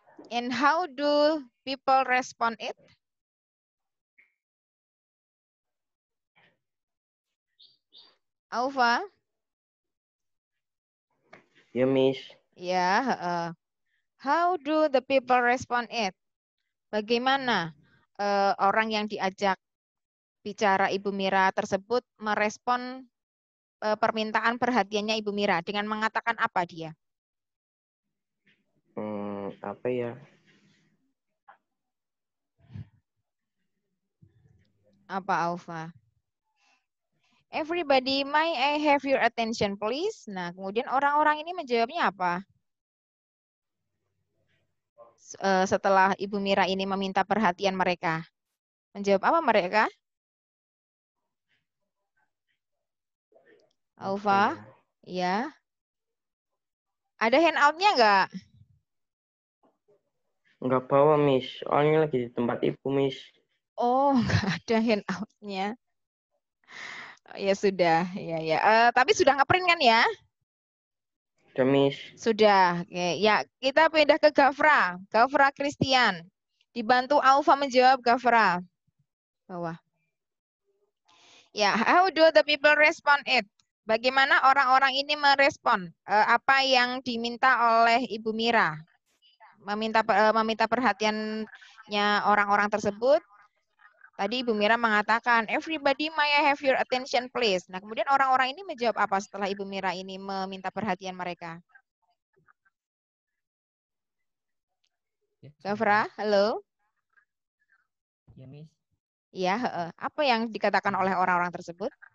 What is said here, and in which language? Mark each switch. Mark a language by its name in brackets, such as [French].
[English] And how do people respond it? [Indonesian] Aufa? Ya, Miss. [English] Ya, how do the people respond it? [Indonesian] Bagaimana orang yang diajak bicara Ibu Mira tersebut merespon permintaan perhatiannya Ibu Mira dengan mengatakan apa dia? Apa ya? Apa Aufa? [English] Everybody, may I have your attention please? [Indonesian] Nah, kemudian orang-orang ini menjawabnya apa? Setelah Ibu Mira ini meminta perhatian mereka. Menjawab apa mereka? Aufa? Ya. Ada handout-nya nggak? Nggak bawa, Miss. Soalnya lagi di tempat Ibu, Miss. Oh, nggak ada handout-nya. Ya sudah, ya. Tapi sudah ngeprint kan ya? Sudah, Miss. Sudah. Oke. Ya, kita pindah ke Gafra. Gafra Christian. Dibantu Aufa menjawab Gafra. Bawah. [English] Ya, how do the people respond it? [Indonesian] Bagaimana orang-orang ini merespon apa yang diminta oleh Ibu Mira? Meminta perhatiannya orang-orang tersebut Tadi Ibu Mira mengatakan, [English] everybody may I have your attention please. [Indonesian] Nah, kemudian orang-orang ini menjawab apa setelah Ibu Mira ini meminta perhatian mereka? Gafra, halo? Ya, Miss. Iya, apa yang dikatakan oleh orang-orang tersebut?